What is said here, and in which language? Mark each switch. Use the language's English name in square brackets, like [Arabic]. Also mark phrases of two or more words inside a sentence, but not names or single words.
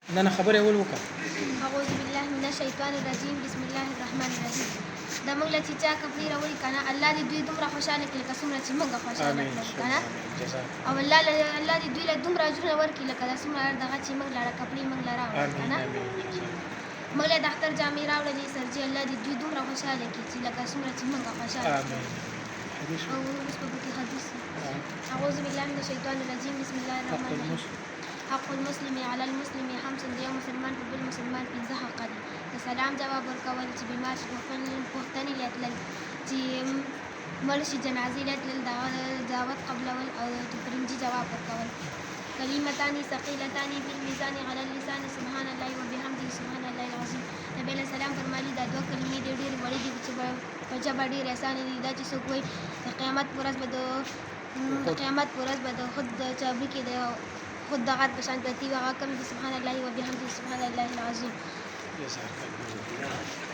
[Pashto] نه خبره اول وکړه. [Arabic] اعوذ بالله من الشیطان الرجیم بسم الله الرحمن الرحیم. [Pashto] د موږ له چې چا کپړې راوړي که نه الله دې دوی دومره خوشحاله کړي لکه څومره چې موږ خوشحاله کړو که نه. او الله دې دوی له دومره اجرونه ورکړي لکه دا څومره دغه چې موږ له کپړې موږ له راوړي که نه. موږ له د اختر جامې راوړلې سرجي الله دې دوی دومره خوشحاله کړي چې لکه څومره چې موږ خوشحاله کړو. او اوس په کې حدیث [Arabic] اعوذ بالله من الشیطان الرجیم بسم الله الرحمن الرحیم. حق المسلم علی المسلم خمس [Pashto] د یو مسلمان په بل مسلمان پنځه حق دي. د سلام جواب ورکول، چې بیمار شي پوښتنې له تلل، چې مړ شي جنازې له تلل، دعوت قبلول او د فرنجي جواب ورکول. [Arabic] کلمتان ثقیلتان فی الميزان علی اللسان سبحان الله وبحمده سبحان الله العظیم. [Pashto] نبی [Arabic] علیہ السلام [Pashto] فرمایي دا دوه کلمې ډېرې وړې دي چې په ژبه ډېرې اسانې دي. دا چې څوک وایي د قیامت په ورځ به د خود چابي کې د خود دغه په شان پرتې وي، هغه کوم دي [Arabic] سبحان الله وبحمده سبحان الله العظیم.